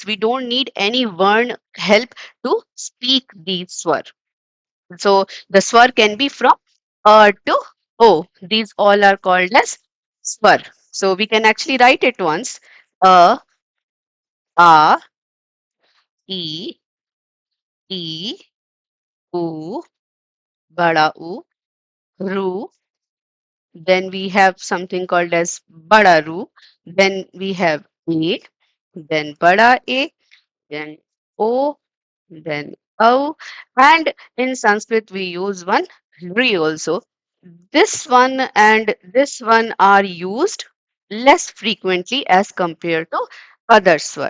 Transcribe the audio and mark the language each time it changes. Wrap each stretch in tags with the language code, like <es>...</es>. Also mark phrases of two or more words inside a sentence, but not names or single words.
<en>We don't need any word help to speak these swar. So the swar can be from to o. These all are called as swar. So we can actually write it once.</en> <sa>A, a, e, e, u, bada u, ru.</sa> <en>Then we have something called as Badaru. Then we have A. Then Bada A. Then O. Then O. And in Sanskrit we use one Ri also. This one and this one are used less frequently as compared to other swar.</en>